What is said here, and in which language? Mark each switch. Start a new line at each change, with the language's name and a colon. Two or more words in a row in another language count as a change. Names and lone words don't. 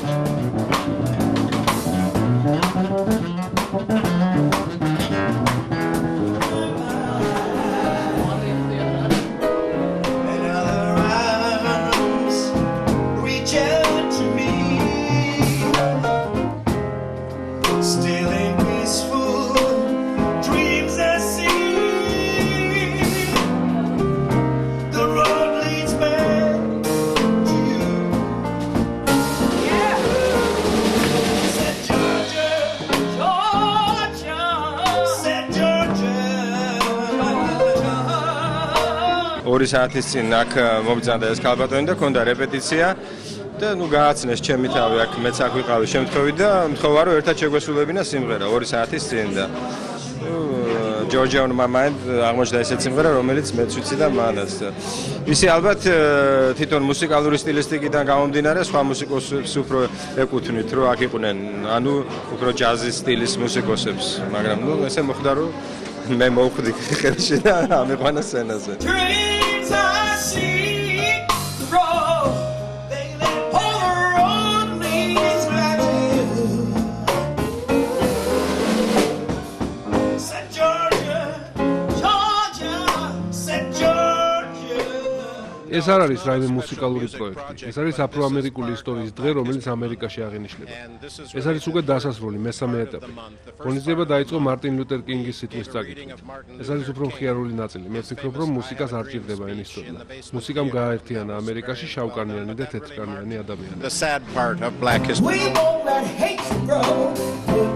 English: And other arms reach out to me, still in peaceful dreams I see. The road leads back to you. Yeah. Said Georgia, Georgia. Said Georgia.
Georgian: ორი საათის წინ აქ მომბრძანდა ეს ქალბატონი და ქონდა რეპეტიცია და ნუ გააცნეს ჩემი თავი აქ მეც აქ ვიყავი შემთხვევით და მთხოვა რომ ერთად შეგვესრულებინა სიმღერა 2 საათის წინ და Georgia on my mind აღმოჩნდა ესეთ სიმღერა რომელიც მეც ვიცი და მანაც ისი ალბათ თვითონ მუსიკალური სტილისტიკიდან გამომდინარე სხვა მუსიკოსებს უფრო ეკუთვნით რომ აქ იყვნენ ანუ უფრო ჯაზის სტილის მუსიკოსებს მაგრამ ნუ ესე მოხდა რომ მე მოვხვდი ხელში და ამიყვანა სცენაზე
English: Dreams I see the road, they let all the road leads back to you. Said Georgia, Georgia, said Georgia.
Georgian: ეს არ არის რაიმე მუსიკალური პროექტი. ეს არის აფროამერიკული ისტორიის დღე, რომელიც ამერიკაში აღინიშნება. ეს არის უკვე დასასრული მესამე ეტაპი. ღონისძიება დაიწყო მარტინ ლუთერ კინგის სიტყვის წაკითხვით. ეს არის უფრო მხიარული ნაწილი. მე ვფიქრობ, რომ მუსიკას არ ჭირდება ენის ცოდნა. მუსიკამ გააერთიანა ამერიკაში შავკანიანი და თეთრკანიანი ადამიანები.
English: We won't let hate grow.